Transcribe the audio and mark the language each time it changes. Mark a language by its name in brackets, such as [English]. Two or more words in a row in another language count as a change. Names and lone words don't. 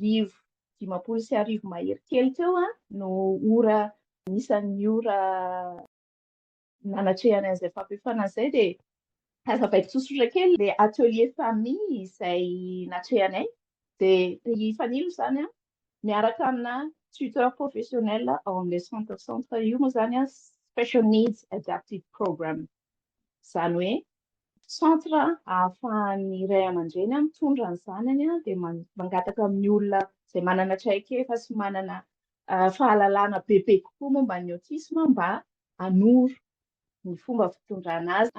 [Malagasy] 5 mahery kely teo no ora nisan'ny ora nanatrehana an'izay fampiofanana izay dia azavaiko tsotsotra kely ilay [French] atelier famille [Malagasy] izay natrehanay dia Fanilo izany miaraka amina [French] tuteur professionnel [Malagasy] ao amin'ilay centre io moa izany [English] special needs adaptive program. [Malagasy] Izany hoe centre ahafahan'ny ray aman-dreny mitondra ny zanany dia mangataka amin'ny olona izay manana traikefa sy manana fahalalana bebe kokoa momba ny autisme mba hanoro ny fomba fitondrana azy.